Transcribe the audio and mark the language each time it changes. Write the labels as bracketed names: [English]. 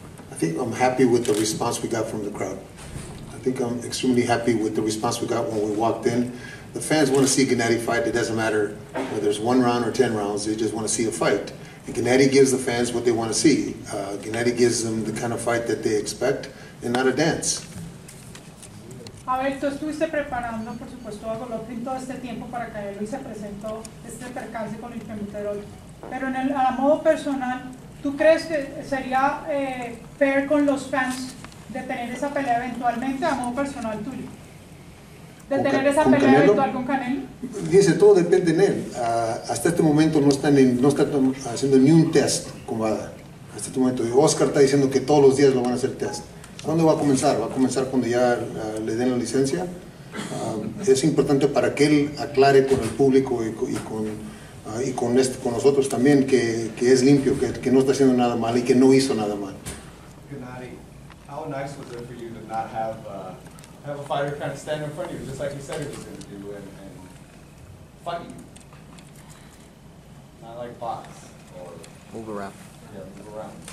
[English] I think I'm happy with the response we got from the crowd. I think I'm extremely happy with the response we got when we walked in. The fans want to see Gennady fight. It doesn't matter whether it's 1 round or 10 rounds. They just want to see a fight. And Gennady gives the fans what they want to see. Gennady gives them the kind of fight that they expect and not a dance. [Spanish] A ver, tú estuviste preparando, por supuesto, a Golovkin todo este tiempo para Canelo y se presentó este percance con el Femuterol. Pero a modo personal, ¿tú crees que sería fair con los fans de tener esa pelea eventualmente a modo personal tuyo? ¿De tener esa pelea Canelo? eventual con Canelo? Dice, todo depende de él. Hasta este momento no está haciendo ni un test con Vada. Hasta este momento. Oscar está diciendo que todos los días lo van a hacer test. ¿Cuándo va a comenzar? ¿Va a comenzar cuando ya le den la licencia? Es importante para que él aclare con el público y con nosotros también que es limpio, que no está haciendo nada mal y que no hizo nada mal. [English] Gennady, how nice was it for you to not have a fighter kind of stand in front of you, just like you said he was going to do, and fight you? Not like box or Move around. yeah, move around.